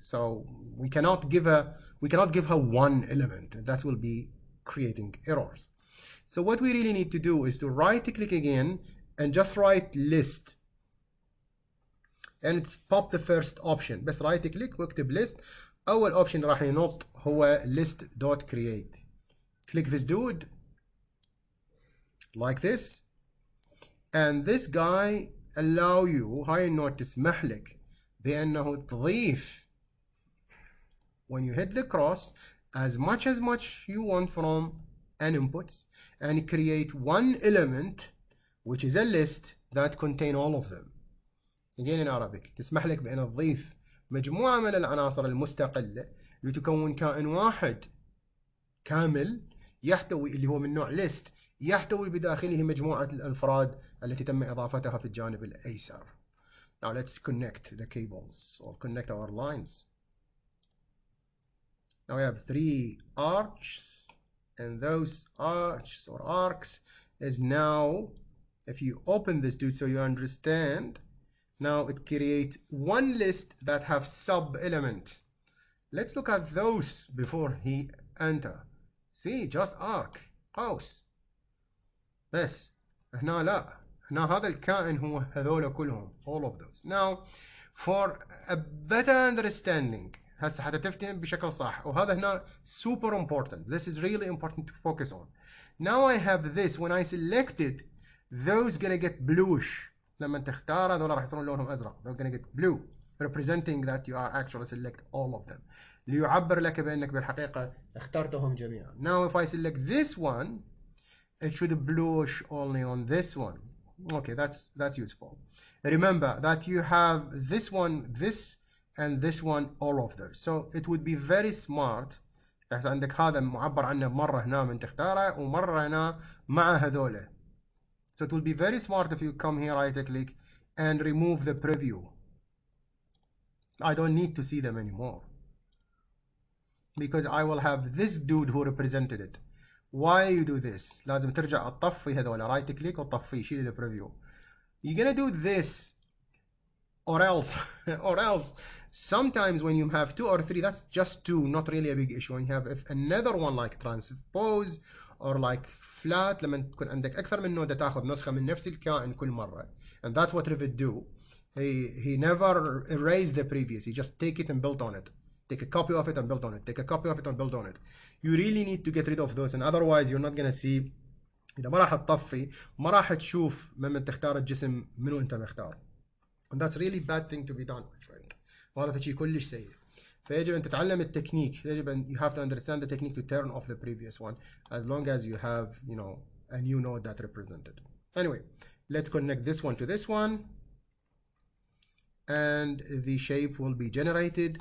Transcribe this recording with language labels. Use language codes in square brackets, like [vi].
[en] So we cannot give her one element. That will be creating errors. So what we really need to do is to right click again and just write list, and it's pop the first option. [ar] بس right click واكتب list. أول option راح ينط هو list.create. [en] Click this dude like this, and this guy allow you, [ar] هاي النوت تسمح لك بأنه تضيف [en] when you hit the cross as much you want from an inputs, and create one element which is a list that contain all of them. Again in Arabic [ar] تسمح لك بأن تضيف مجموعة من العناصر المستقلة لتكون كائن واحد كامل يحتوي, اللي هو من نوع list, يحتوي بداخله مجموعة الأفراد التي تم إضافتها في الجانب الأيسر. [en] Now let's connect the cables or connect our lines. Now we have 3 arches, and those arches or arcs is now, if you open this dude so you understand, now it creates one list that have sub element. Let's look at those before he enter. See, just arc [ar] قوس بس. هنا لا, هنا هذا الكائن هو هذول كلهم, [en] all of those. Now for a better understanding [ar] هسه حتى تفتهم بشكل صح، وهذا هنا [en] super important. This is really important to focus on. Now I have this. When I select it, those gonna get bluish. [ar] لما تختار هذول راح يصيرون لونهم ازرق. [en] They're gonna get blue, representing that you are actually select all of them. [ar] ليعبر لك بانك بالحقيقة اخترتهم جميعا. [en] Now if I select this one, it should bluish only on this one. Okay, that's useful. Remember that you have this one, this, and this one, all of those. So it would be very smart. [ar] عندك هذا معبر عنه مرة هنا من تختاره ومرة هنا مع هذوله. [en] So it will be very smart if you come here, right click, and remove the preview. I don't need to see them anymore because I will have this dude who represented it. Why you do this? [ar] لازم ترجع تطفي هذول, right click وتطفي, شيل البريفيو. [en] You're gonna do this or else sometimes when you have 2 or 3, that's just 2, not really a big issue. When you have if another one like transpose or like flat, [ar] لما تكون عندك أكثر من نودة تاخذ نسخة من نفس الكائن كل مرة. [en] And that's what Revit do. He never erased the previous. He just take it and built on it. Take a copy of it and build on it. Take a copy of it and build on it. You really need to get rid of those, and otherwise you're not gonna see. [ar] إذا ما راح تطفي ما راح تشوف من تختار الجسم منو أنت مختار. [en] And that's really bad thing to be done, my friend. [ar] وهذا شيء كلش سيء. فيجب أن تتعلم التكنيك. يجب أن [en] you have to understand the technique to turn off the previous one, as long as you have, you know, a new node that represented. Anyway, let's connect this one to this one. And the shape will be generated.